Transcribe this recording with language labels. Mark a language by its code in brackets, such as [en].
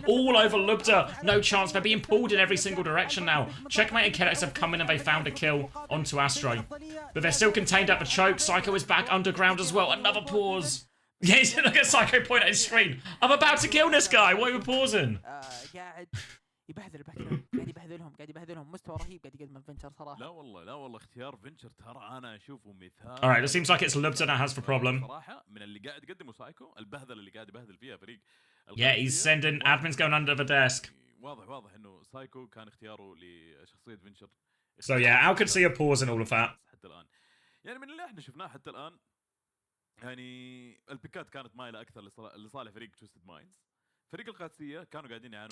[en] All over Lubda. No chance. They're being pulled in every single direction now. Checkmate and Kelix have come in and they found a kill onto Astro. But they're still contained at the choke. Psycho is back underground as well. Another pause. Yes, look at Psycho point at his screen. I'm about to kill this guy. Why are we pausing? [ar] يبهذل قاعد يبهذلهم قاعد يبهذلهم مستوى رهيب قاعد يقدم فينشر صراحه. لا والله اختيار فينشر ترى انا اشوفه مثال. [en] Alright, it seems like it's Lubda that has the problem. [ar] صراحه من اللي قاعد يقدمه سايكو البهذله اللي قاعد يبهذل فيها فريق. [en] Yeah, he's sending admins going under the desk. [ar] واضح انه سايكو كان اختياره لشخصيه فينشر. [en] So yeah, Qadsiah pausing all of that. [ar] حتى الان. يعني من اللي احنا شفناه حتى الان يعني البيكات كانت مايله اكثر لصالح فريق تويستد مايندز. فريق القادسية كانوا قاعدين يعانوا.